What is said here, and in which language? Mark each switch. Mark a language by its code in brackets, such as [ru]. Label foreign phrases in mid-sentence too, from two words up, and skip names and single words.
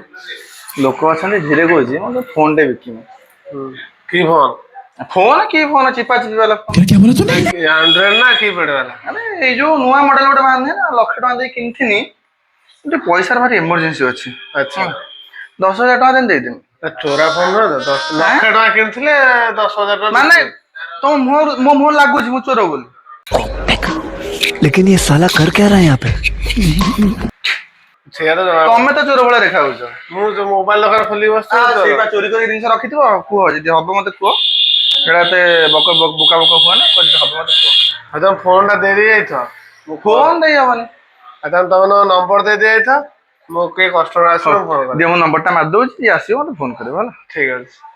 [or] ଲୋକ ଅଛନ୍ତି ଧୀରେ କହୁଛି ମୁଁ ଫୋନ ଟେ ବିକିବି କି ଫୋନ ଫୋନ କି ଫୋନ ଚିପା ଚିପି ବାଲା ଆଣ୍ଡ୍ରଏଡ ନା କିପ୍ୟାଡ ବାଲା ଆରେ ଏଇ ଯୋଉ ନୂଆ ମଡେଲ ଗୋଟେ ବାହାରିନି ନା ଲକ୍ଷେ ଟଙ୍କା ଦେଇ କିଣିଥିନି ଗୋଟେ ପଇସାର ଭାରି ଏମର୍ଜେନ୍ସି ଅଛି ଆଚ୍ଛା 10,000 ଟଙ୍କା ଦେଇ ଦେଇଦେମି ଚୋରା ଫୋନ ଲକ୍ଷେ ଟଙ୍କା କିଣିଥିଲେ 10,000 ଟଙ୍କା ମାନେ ତମ ମୋ ମୁହଁ ଲାଗୁଛି ମୁଁ ଚୋର ବୋଲି [hi] लेकिन ये साला कर क्या रहा है यहाँ पे [or] ତମେ ତ ଚୋର ଭଳିଆ ଦେଖା ଯାଉଛ ମୁଁ ଯୋଉ ମୋବାଇଲ ଦୋକାନ ଖୋଲି ବସିଛି ଚୋରି କରି ଜିନିଷ ରଖିଥିବ କୁହ ଯଦି ହବ ମତେ କୁହ ସେଇଟା ଏତେ ବୋକା ହୁଅ ନା ଯଦି ହବ ମତେ କୁହ ଆଉ ତମ ଫୋନ ଟା ଦେଇଦେଇଯାଇଛ ଫୋନ ଦେଇ ହବନି ଆଉ ତାହେଲେ ତମ ନମ୍ବର ଦେଇଦେଇଯାଇଛ ମୁଁ କିଏ କଷ୍ଟମର ଆସିବ ଦିଅ ମୋ ନମ୍ବର ଟା ମାରି ଦଉଛି ଯିଏ ଆସିବ ମତେ ଫୋନ କରିବ ହେଲା ଠିକ ଅଛି